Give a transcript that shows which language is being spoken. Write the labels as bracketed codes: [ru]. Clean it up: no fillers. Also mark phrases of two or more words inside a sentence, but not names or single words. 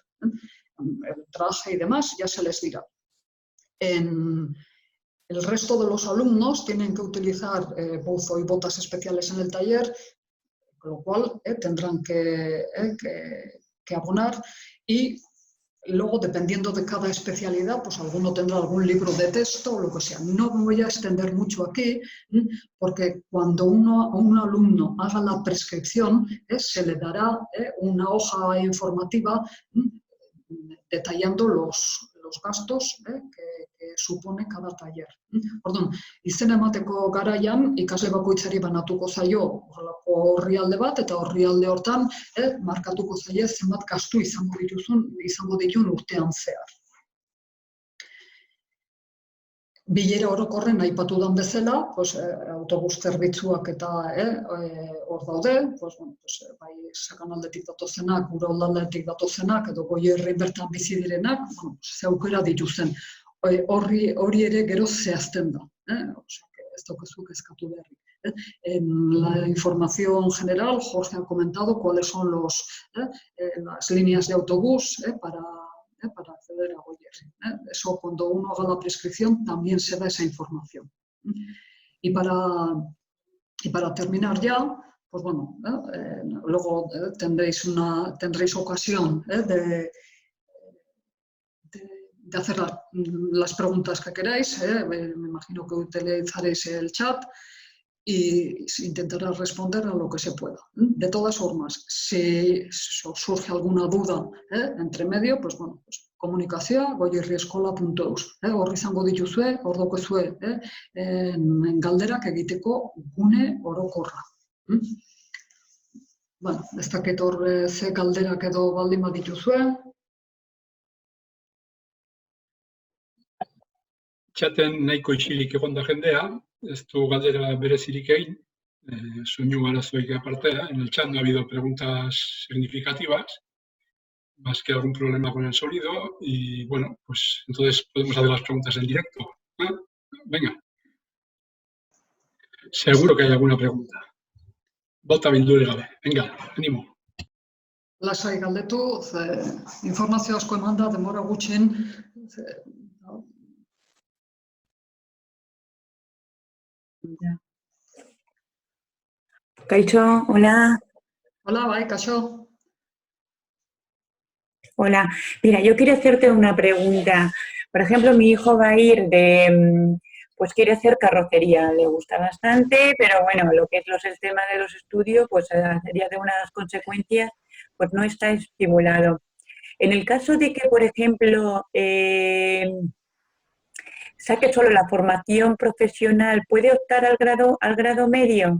[es] El traje y demás ya se les dirá. El resto de los alumnos tienen que utilizar buzo y botas especiales en el taller, con lo cual tendrán que abonar, y luego, dependiendo de cada especialidad, pues alguno tendrá algún libro de texto o lo que sea. No me voy a extender mucho aquí, porque cuando un alumno haga la prescripción, se le dará una hoja informativa detallando los gastos que supone cada taller. [eu] Orduan, izena emateko garaian, ikasle bakoitzari banatuko zaio horrelako orrialde bat, eta orrialde hortan markatuko zaie zenbat gastu izango ditun urtean zehar. Bilera orokorren aipatu dan bezala, autobus zerbitzuak eta hor daude, bai Sakanaldetik datozenak, gure Oldardetik datozenak, edo Goierrin bertan bizi direnak, ze aukera dituzten. Hori ere gero zehazten da, ez daukezuk eskatu beharrik. [es] En la información general, Jorge ha comentado cuáles son las líneas de autobús para acceder a Goierri. Eso, cuando uno haga la prescripción, también se da esa información. Y para terminar ya, pues bueno, luego tendréis ocasión de hacer las preguntas que queráis. Me imagino que utilizaréis el chat y intentaré responder a lo que se pueda. De todas formas, si os surge alguna duda entre medio, pues bueno, komunikazioa goierrieskola.eus. [eu] Hor izango dituzue, hor daukezue galderak egiteko gune orokorra. Bueno, ez dakit hor ze galderak edo baldin badituzue. txaten nahiko isilik egon da jendea, ez du galdera berezirik egin, soinu arazoik aparte, en el chat no ha habido preguntas significativas, más que algún problema con el sonido, y bueno, pues entonces podemos hacer las preguntas en directo. Venga. Seguro que hay alguna pregunta. Bota bildure gabe. [es] Venga, animo. [eu] Lasai galdetu, informazio asko eman da, denbora gutxin. Kaixo, hola. Hola, bai, kaixo. [es] Hola. Mira, yo quería hacerte una pregunta. Por ejemplo, mi hijo va a ir pues quiere hacer carrocería, le gusta bastante, pero bueno, lo que es el tema de los estudios, pues sería de unas consecuencias, pues no está estimulado. En el caso de que, por ejemplo, saque solo la formación profesional, ¿puede optar al grado medio?